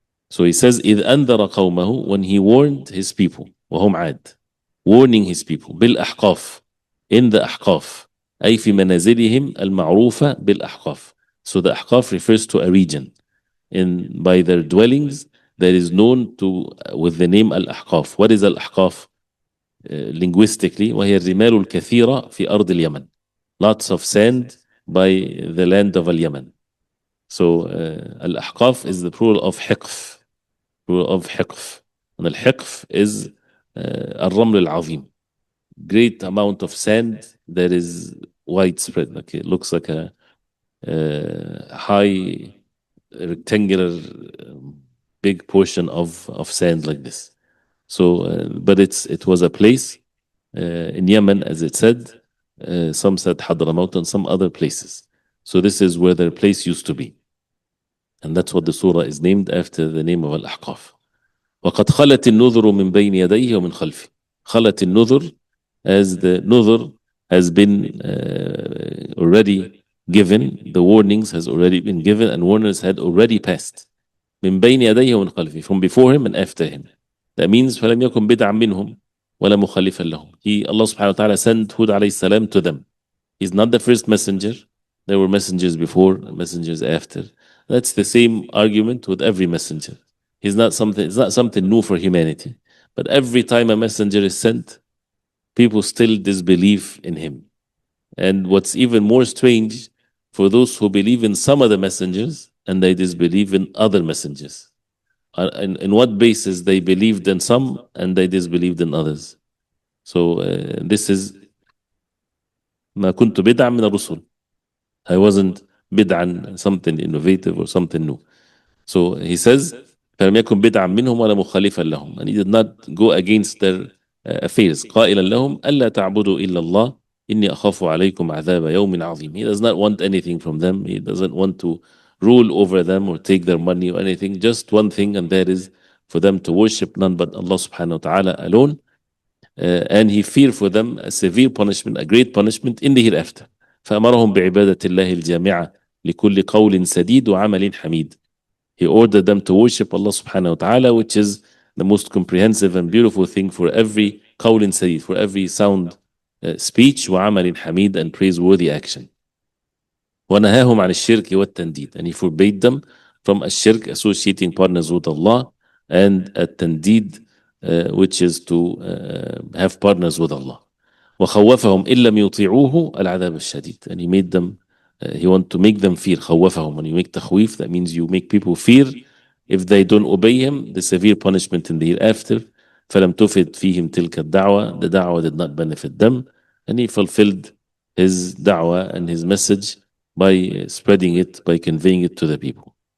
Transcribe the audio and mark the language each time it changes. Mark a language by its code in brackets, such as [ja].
[en] So he says, [ar] إذ أنذر قومه, [en] when he warned his people, [ar] وهم عاد, [en] warning his people, بالأحقاف, in the أحقاف, [ar] أي في منازلهم المعروفة بالأحقاف. [en] So the أحقاف refers to a region, by their dwellings that is known to with the name Al-Ahqaf. What is Al-Ahqaf? [ar] Linguistically, وهي الرمال الكثيرة في أرض اليمن. [en] Lots of sand by the land of Al-Yaman. So Al-Ahqaf is the plural of حقف. Plural of حقف. And Al-Hiqf is [ar] الرمل العظيم. [en] Great amount of sand that is widespread. Like it looks like a high rectangular big portion of sand like this. So, but it was a place in Yemen, as it said. Some said Hadramaut and some other places. So this is where their place used to be. And that's what the surah is named after, the name of Al-Ahqaf. [ar] وَقَدْ خَلَتِ النُّذُرُ مِنْ بَيْنِ يَدَيْهِ وَمِنْ خَلْفِهِ. خَلَتِ النُّذُرُ, [en] as the nudhur has been already given, the warnings has already been given, and warners had already passed. [ar] من بين يديه ومن خلفه, [en] from before him and after him. That means [ar] فَلَمْ يَكُنْ بِدْعًا مِنْهُمْ وَلَا مُخَلِّفًا لَهُم. [en] Allah subhanahu wa ta'ala sent Hud alayhi salam to them. He's not the first messenger. There were messengers before, messengers after. That's the same argument with every messenger. It's not something new for humanity. But every time a messenger is sent, people still disbelieve in him. And what's even more strange, for those who believe in some of the messengers and they disbelieve in other messengers. In what basis they believed in some and they disbelieved in others. So this is [ar] ما كنت بدعا من الرسل. [en] I wasn't بدعا, something innovative or something new. So he says, [ar] فلم يكن بدعا منهم ولا مخالفا لهم. [en] And he did not go against their affairs. [ar] قائلا لهم ألا تعبدوا إلا الله إني أخاف عليكم عذاب يوم عظيم. [en] He does not want anything from them. He doesn't want to rule over them or take their money or anything. Just one thing, and that is for them to worship none but Allah subhanahu wa ta'ala alone. And he feared for them a severe punishment, a great punishment in the hereafter. [ar] فأمرهم بعبادة الله الجامعة لكل قول سديد وعمل حميد. [en] He ordered them to worship Allah subhanahu wa ta'ala, which is the most comprehensive and beautiful thing for every [ar] قول سديد, [en] for every sound speech, [ar] وعمل حميد, [en] and praiseworthy action. [ar] ونهاهم عن الشرك والتنديد. [en] And he forbade them from الشرك, associating partners with Allah, and التنديد, which is to have partners with Allah. [ar] وخوفهم إن لم يطيعوه العذاب الشديد. [en] And he made them, he want to make them fear. خوفهم, when you make تخويف, that means you make people fear if they don't obey him, the severe punishment in the hereafter. [ar] فلم تفد فيهم تلك الدعوة. [en] The da'wah did not benefit them, and he fulfilled his da'wah and his message by spreading it, by conveying it to the people.